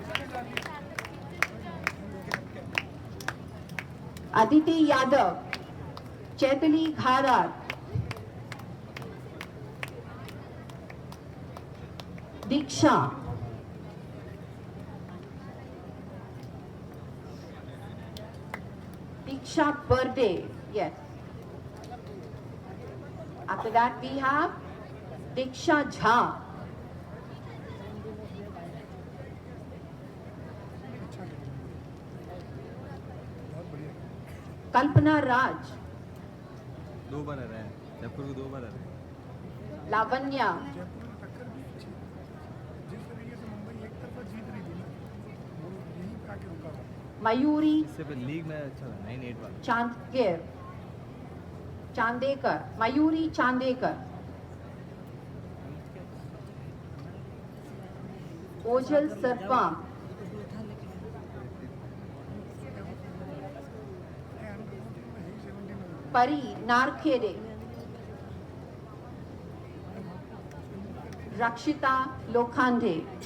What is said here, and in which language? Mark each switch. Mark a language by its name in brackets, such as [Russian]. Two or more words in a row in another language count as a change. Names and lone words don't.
[English] Aditi Yadav, Chaitali Gharat, Diksha, Diksha Birthday, yes. After that we have Diksha Jha, Kalpana Raj, [Hindi] दो बार आ रहा है जयपुर को 2 बार आ रहा है [English] Lavanya, Mayuri [Hindi] इससे पहले लीग में अच्छा था 9-8 वाला [English] Chandkir, Chandekar, Mayuri Chandekar, Ojal Sarpa, Pari Narkhede, Rakshita Lokhande,